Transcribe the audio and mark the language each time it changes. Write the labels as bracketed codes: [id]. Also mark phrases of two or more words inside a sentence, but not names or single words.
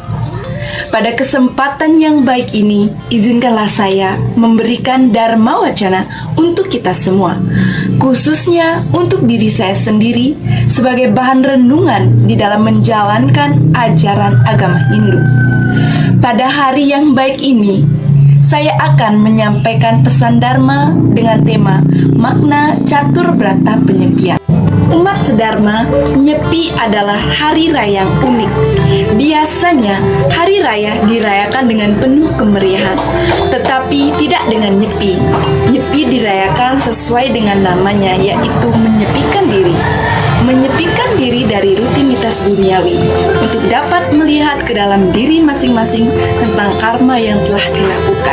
[id] Pada kesempatan yang baik ini, izinkanlah saya memberikan Dharma Wacana untuk kita semua, khususnya untuk diri saya sendiri sebagai bahan renungan di dalam menjalankan ajaran agama Hindu. Pada hari yang baik ini, saya akan menyampaikan pesan Dharma dengan tema makna catur brata penyepian. Umat sedharma, Nyepi adalah hari raya yang unik. Biasanya, hari raya dirayakan dengan penuh kemeriahan, tetapi tidak dengan nyepi. Nyepi dirayakan sesuai dengan namanya, yaitu menyepikan diri. Menyepikan diri dari rutinitas duniawi untuk dapat melihat ke dalam diri masing-masing tentang karma yang telah dilakukan.